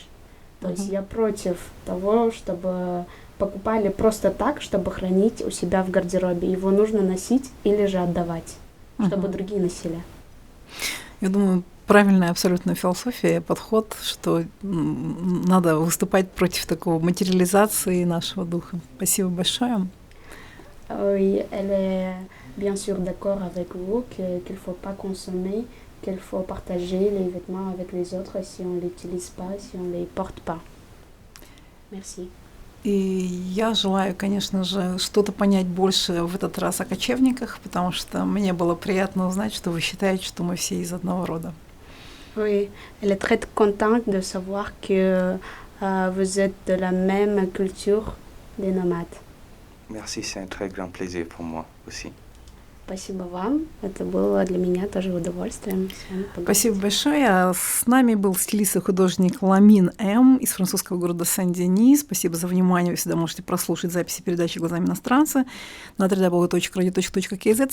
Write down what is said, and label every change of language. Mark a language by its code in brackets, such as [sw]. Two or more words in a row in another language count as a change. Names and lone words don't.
[ru] То есть я против того, чтобы покупали просто так, чтобы хранить у себя в гардеробе. Его нужно носить или же отдавать, чтобы другие носили. Я думаю, правильная абсолютно философия, подход, что надо выступать против такого материализации нашего духа. Спасибо большое. [fr] Oui, elle est bien sûr d'accord avec vous qu'il ne faut pas consommer, qu'il faut partager les vêtements avec les autres si on ne les utilise pas, si on ne les porte pas. Merci. [ru] И я желаю, конечно же, что-то понять больше в этот раз о кочевниках, потому что мне было приятно узнать, что вы считаете, что мы все из одного рода. [fr] Oui, elle est très contente de savoir que vous êtes de la même culture des nomades. Merci, c'est un très grand plaisir pour moi aussi. [ru] Спасибо вам. Это было для меня тоже удовольствием с вами поговорить. Спасибо большое. С нами был стилист и художник Ламин М. из французского города Сен-Дени. Спасибо за внимание. Вы всегда можете прослушать записи передачи «Глазами иностранца» на www.radio.kz.